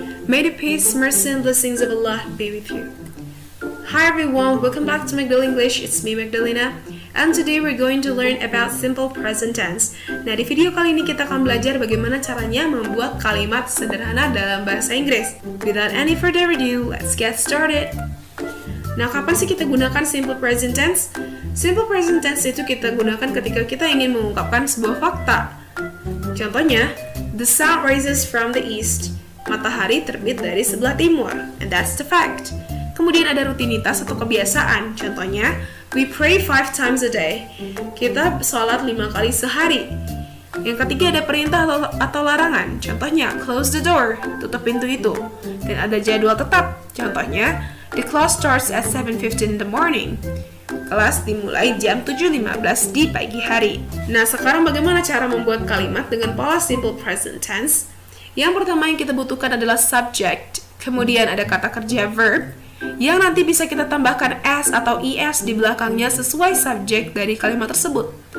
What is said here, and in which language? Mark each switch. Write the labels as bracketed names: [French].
[English] May the peace, mercy, and blessings of Allah be with you. Hi everyone, welcome back to Magdal English. It's me Magdalena, and today we're going to learn about simple present tense. [Indonesian] Nah, di video kali ini kita akan belajar bagaimana caranya membuat kalimat sederhana dalam bahasa Inggris. [English] Without any further ado, let's get started. [Indonesian] Nah, kapan sih kita gunakan [English] simple present tense? [Indonesian] Simple present tense itu kita gunakan ketika kita ingin mengungkapkan sebuah fakta. Contohnya, [English] the sun rises from the east. [Indonesian] Matahari terbit dari sebelah timur. [English] And that's the fact. [Indonesian] Kemudian ada rutinitas atau kebiasaan. Contohnya, [English] we pray 5 times a day. [Indonesian] Kita sholat 5 kali sehari. Yang ketiga ada perintah atau larangan. Contohnya, [English] close the door. [Indonesian] Tutup pintu itu. Dan ada jadwal tetap. Contohnya, [English] the class starts at 7:15 in the morning. [Indonesian] Kelas dimulai jam 7.15 di pagi hari. Nah, sekarang bagaimana cara membuat kalimat dengan pola simple present tense? Yang pertama yang kita butuhkan adalah subject. Kemudian ada kata kerja verb, yang nanti bisa kita tambahkan s atau es di belakangnya sesuai subjek dari kalimat tersebut.